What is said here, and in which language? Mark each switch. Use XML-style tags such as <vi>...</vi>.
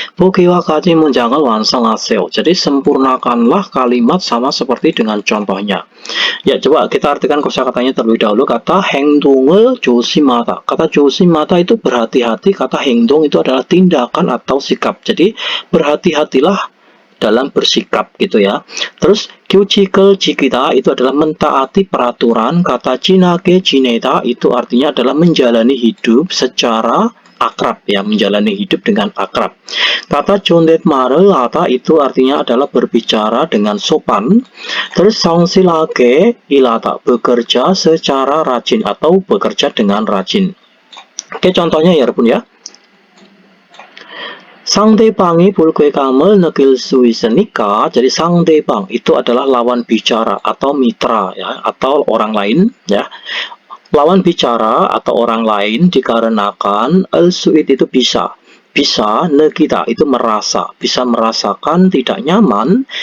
<ko>보기와 같이 문장을 완성하세요.</ko> <id>Jadi sempurnakanlah kalimat sama seperti dengan contohnya. Ya, coba kita artikan kosakatanya terlebih dahulu.</id> <ko>Kata 행동을 조심하다.</ko> <id>Kata 조심하다 itu berhati-hati. Kata 행동 itu adalah tindakan atau sikap. Jadi berhati-hatilah dalam bersikap gitu ya. Terus</id> <ko>규칙을 지키다</ko> <id>itu adalah mentaati peraturan. Kata</id> <ko>지나게 지내다</ko> <id>itu artinya adalah menjalani hidup secara akrab ya, menjalani hidup dengan akrab. Kata</id> <ko>존댓말을 하다</ko> <id>itu artinya adalah berbicara dengan sopan. Terus</id> <ko>성실하게 일하다,</ko> <id>bekerja secara rajin atau bekerja dengan rajin. Oke, contohnya ya pun ya.</id> <ko>상대방이 불쾌감을 느낄 수 있으니까.</ko> <id>Jadi 상대방 itu adalah lawan bicara atau mitra ya, atau orang lain ya. Lawan bicara atau orang lain dikarenakan suit itu bisa 느끼다 itu merasa, bisa merasakan tidak nyaman.</id>